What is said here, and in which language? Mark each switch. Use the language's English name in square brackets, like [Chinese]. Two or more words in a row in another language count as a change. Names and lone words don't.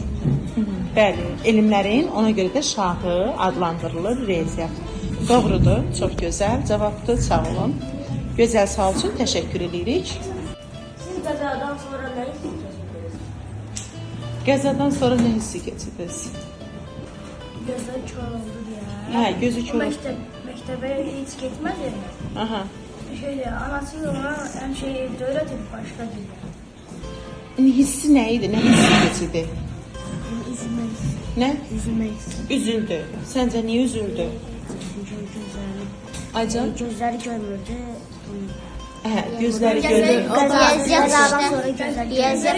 [Azerbaijani] Bəli, elmlərin ona görə də şahı adlandırılır riyaziyyat. Doğrudur, çox gözəl cavabdır, sağ olun. Gözəl sual üçün təşəkkür edirik. Siz qəzadan sonra nə hiss keçirdiniz? Qəzadan sonra nə hissi keçirdiniz? [Turkish] Gözleri kör oldu diye. [Azerbaijani] Hə, gözü kör. [Turkish] Mektebe hiç gitmedi. Aha. Şöyle anası ona hem şey evde öğretip başka gibi. [Azerbaijani] Hissi nə idi? Nə hissi keçirdi? [Turkish] Üzülmeyiz. [Azerbaijani] Nə? [Turkish] Üzülmeyiz. [Azerbaijani] Üzüldü. Səncə niyə üzüldü? Çünkü Acan? [Turkish] gözleri görmürdü. [Azerbaijani] Hə, gözləri görür. Riyaziyyat